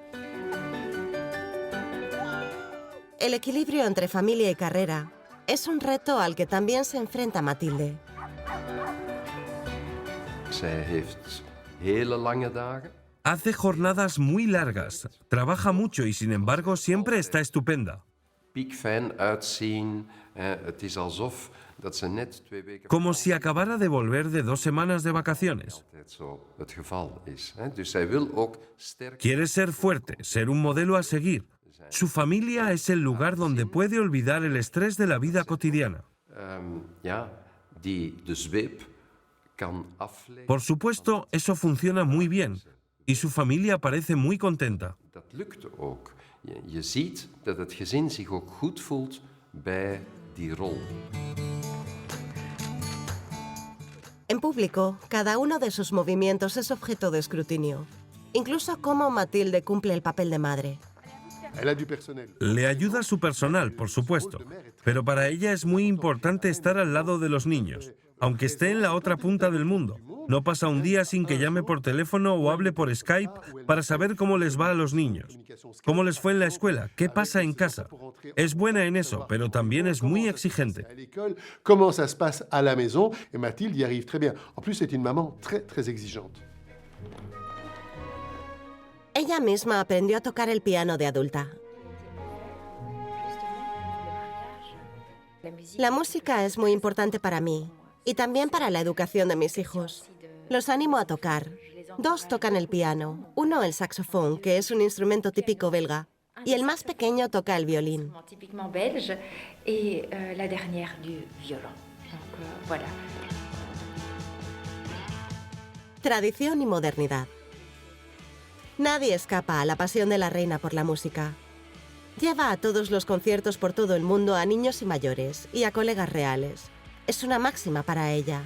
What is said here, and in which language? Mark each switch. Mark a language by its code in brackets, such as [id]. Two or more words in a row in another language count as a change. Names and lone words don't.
[es] El equilibrio entre familia y carrera es un reto al que también se enfrenta Matilde. Hace jornadas muy largas, trabaja mucho y sin embargo siempre está estupenda. [nl] piekfijn uitzien. Het is alsof dat ze net 2 weken... [es] Como si acabara de volver de 2 semanas de vacaciones. [nl] ...altijd zo het geval is. Dus zij wil ook sterk... [es] Quiere ser fuerte, ser un modelo a seguir. Su familia es el lugar donde puede olvidar el estrés de la vida cotidiana. [nl] Die de zweep kan afleiden. [es] Por supuesto, eso funciona muy bien. Y su familia parece muy contenta. [nl] Dat lukt ook. Je ziet dat het gezin zich ook goed voelt bij die rol. [es] En público, cada uno de sus movimientos es objeto de escrutinio. Incluso cómo Mathilde cumple el papel de madre. [fr] Elle a du personnel. [es] Le ayuda su personal, por supuesto. Pero para ella es muy importante estar al lado de los niños, aunque esté en la otra punta del mundo. No pasa un día sin que llame por teléfono o hable por Skype para saber cómo les va a los niños, cómo les fue en la escuela, qué pasa en casa. Es buena en eso, pero también es muy exigente. [fr] À l'école, comment ça se passe à la maison, et Mathilde y arrive très bien. En plus, c'est une maman très exigeante. [es] Ella misma aprendió a tocar el piano de adulta. La música es muy importante para mí y también para la educación de mis hijos. Los animo a tocar. 2 tocan el piano, 1 el saxofón, que es un instrumento típico belga, y el más pequeño toca el violín. [fr] Typiquement belge et la dernière du violon. Donc voilà. [es] Tradición y modernidad. Nadie escapa a la pasión de la reina por la música. Lleva a todos los conciertos por todo el mundo a niños y mayores y a colegas reales. Es una máxima para ella.